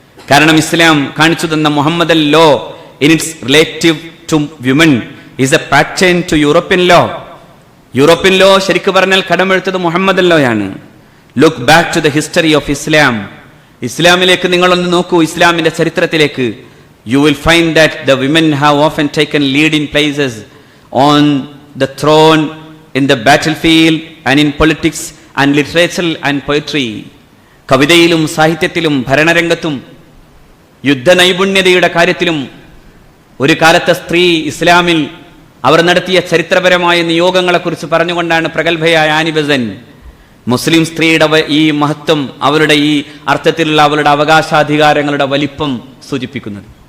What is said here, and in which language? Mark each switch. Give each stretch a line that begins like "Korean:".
Malayalam: കാരണം ഇസ്ലാം കാണിച്ചു തന്ന
English: Muhammad law in its relative to women is a pattern to European law.
Malayalam: European law ശരിക്കു പറഞ്ഞാൽ കടമെടുത്തത് Muhammad ലോയാണ്.
English: Look back to the history of Islam.
Malayalam: ഇസ്ലാമിലേക്ക് നിങ്ങളൊന്ന് നോക്കൂ, ഇസ്ലാമിന്റെ ചരിത്രത്തിലേക്ക്.
English: You will find that the women have often taken lead in places on the throne, in the battlefield, and in politics and literature and poetry.
Malayalam: കവിതയിലും സാഹിത്യത്തിലും ഭരണരംഗത്തും യുദ്ധനൈപുണ്യതയുടെ കാര്യത്തിലും ഒരു കാലത്തെ സ്ത്രീ ഇസ്ലാമിൽ അവർ നടത്തിയ ചരിത്രപരമായ നിയോഗങ്ങളെക്കുറിച്ച് പറഞ്ഞുകൊണ്ടാണ് പ്രഗത്ഭയായ ആനി ബെസന്റ് മുസ്ലിം സ്ത്രീയുടെ ഈ മഹത്വം, അവരുടെ ഈ അർത്ഥത്തിലുള്ള അവരുടെ അവകാശാധികാരങ്ങളുടെ വലിപ്പം സൂചിപ്പിക്കുന്നത്.